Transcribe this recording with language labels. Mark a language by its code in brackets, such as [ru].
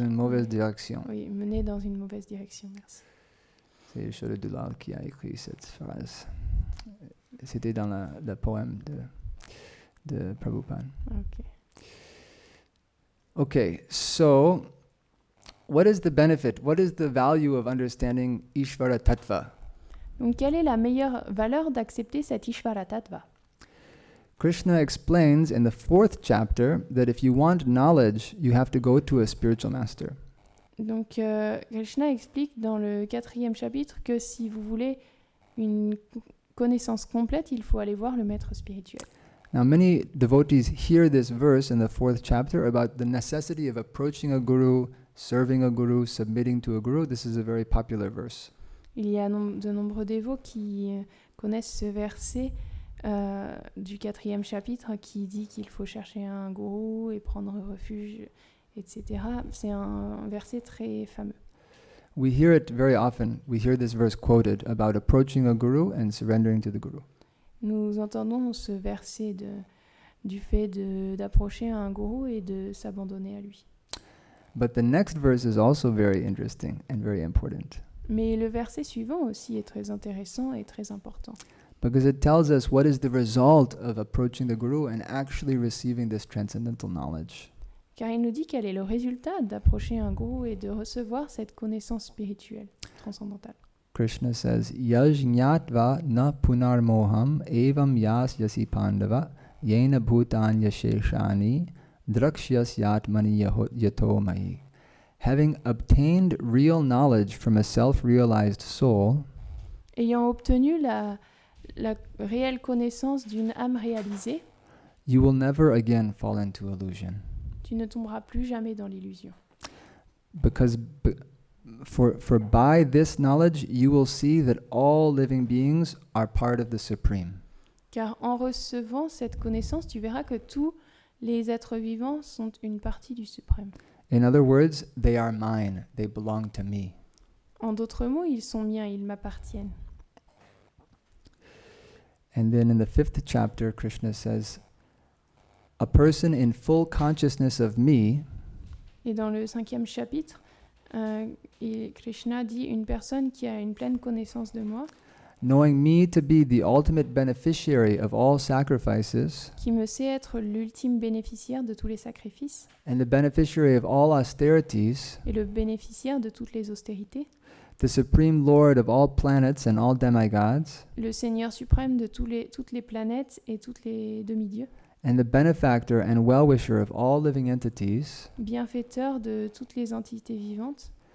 [fr] une mauvaise direction. Oui, mener dans une mauvaise direction, merci. C'est Ishvara qui a écrit cette phrase. C'était dans le poème de Prabhupada. Ok. [en] Okay, so what is the benefit? What is the value of understanding Ishvara Tattva? [fr] Donc quelle est la meilleure valeur d'accepter cet Ishvara Tattva? [en] Krishna explains in the 4th chapter that if you want knowledge, you have to go to a spiritual master. [fr] Donc, Krishna explique dans le 4e chapitre que si vous voulez une connaissance complète, il faut aller voir le maître spirituel. [en] Now, many devotees hear this verse in the 4th chapter about the necessity of approaching a guru, serving a guru, submitting to a guru. This is a very popular verse. [fr] Il y a de nombreux dévots qui connaissent ce verset du 4e chapitre qui dit qu'il faut chercher un gourou et prendre refuge, etc. C'est un verset très fameux. [en] We hear it very often. We hear this verse quoted about approaching a guru and surrendering to the guru. [fr] Nous entendons ce verset du fait d'approcher un gourou et de s'abandonner à lui. [en] But the next verse is also very interesting and very important. [fr] Mais le verset suivant aussi est très intéressant et très important. [en] Because it tells us what is the result of approaching the guru and actually receiving this transcendental knowledge. [fr] Car il nous dit quel est le résultat d'approcher un gourou et de recevoir cette connaissance spirituelle transcendantale. [en] Krishna says, [sa] Yajñatva na punarmoham evam yasyasi pandava yena bhutan yasheshani drakshyasyaatmani yato mahi. [en] Having obtained real knowledge from a self-realized soul, [fr] Ayant obtenu la réelle connaissance d'une âme réalisée, [en] you will never again fall into illusion. [fr] tu ne tomberas plus jamais dans l'illusion. [en] Because for by this knowledge you will see that all living beings are part of the Supreme. [fr] Car en recevant cette connaissance, tu verras que tous les êtres vivants sont une partie du suprême. [en] In other words, they are mine, they belong to me. [fr] En d'autres mots, ils sont miens, ils m'appartiennent. [en] And then in the 5th chapter, Krishna says, a person in full consciousness of me [fr] Et dans le 5e chapitre, Krishna dit une personne qui a une pleine connaissance de moi, [en] knowing me to be the ultimate beneficiary of all sacrifices [fr] qui me sait être l'ultime bénéficiaire de tous les sacrifices [en] and the beneficiary of all austerities, [fr] et le bénéficiaire de toutes les austérités, [en] the supreme lord of all planets and all demigods, [fr] le Seigneur suprême de toutes les planètes et tous les demi-dieux, [en] and the benefactor and well-wisher of all living entities, [fr] bienfaiteur de toutes les entités vivantes,